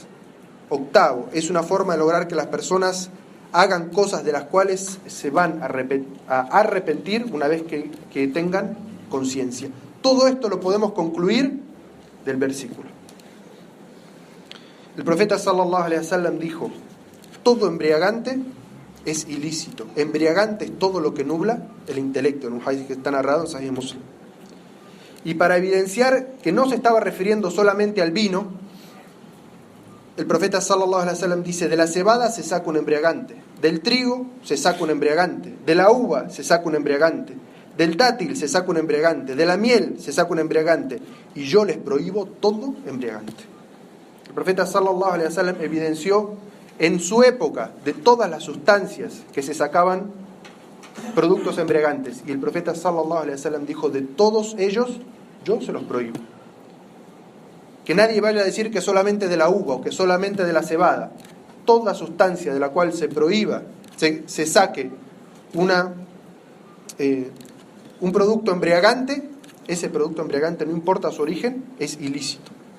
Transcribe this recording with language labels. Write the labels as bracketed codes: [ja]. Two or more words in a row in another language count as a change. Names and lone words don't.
[es] Octavo, es una forma de lograr que las personas hagan cosas de las cuales se van a arrepentir una vez que tengan conciencia. Todo esto lo podemos concluir del versículo. El profeta [ar] صلى الله عليه وسلم [es] dijo: todo embriagante es ilícito. Embriagante es todo lo que nubla el intelecto, en un hadith que está narrado en Sahih Muslim. Y para evidenciar que no se estaba refiriendo solamente al vino, el profeta [ar] صلى الله عليه وسلم [es] dice: de la cebada se saca un embriagante, del trigo se saca un embriagante, de la uva se saca un embriagante, del dátil se saca un embriagante, de la miel se saca un embriagante, y yo les prohíbo todo embriagante. El profeta [ar] صلى الله عليه وسلم [es] evidenció en su época de todas las sustancias que se sacaban productos embriagantes, y el profeta [ar] صلى الله عليه وسلم [es] dijo: de todos ellos yo se los prohíbo. Que nadie vaya a decir que solamente de la uva o que solamente de la cebada. Toda sustancia de la cual se prohíba, se saque un producto embriagante, ese producto embriagante, no importa su origen, es ilícito.